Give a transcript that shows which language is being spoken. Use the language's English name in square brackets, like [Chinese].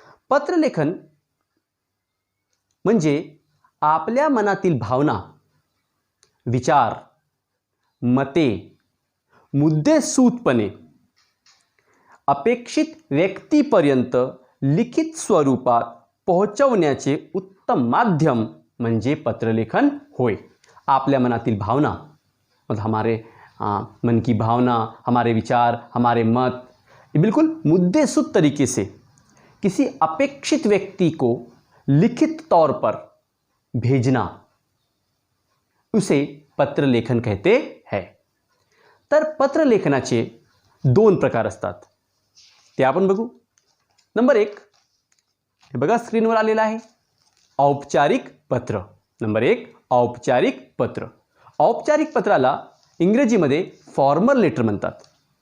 [Marathi] पत्रलेखन म्हणजे आपल्या मनातील भावना, विचार, मते, मुद्दे सूतपणे अपेक्षित व्यक्तीपर्यंत लिखित स्वरूपात पोहोचवण्याचे उत्तम माध्यम म्हणजे पत्रलेखन होय। आपल्या मनातील भावना [Hindi] मतलब हमारे मन की भावना, हमारे विचार, हमारे मत बिल्कुल मुद्देसूद तरीके से किसी अपेक्षित व्यक्ति को लिखित तौर पर भेजना उसे पत्र लेखन कहते हैं। [Marathi] तर पत्र लेखनाचे 2 प्रकार असतात ते आपण बघू। नंबर 1 हे बघा स्क्रीनवर आलेला आहे, औपचारिक पत्र। नंबर 1 औपचारिक पत्र। औपचारिक पत्राला इंग्रजीमध्ये फॉर्मल लेटर म्हणतात।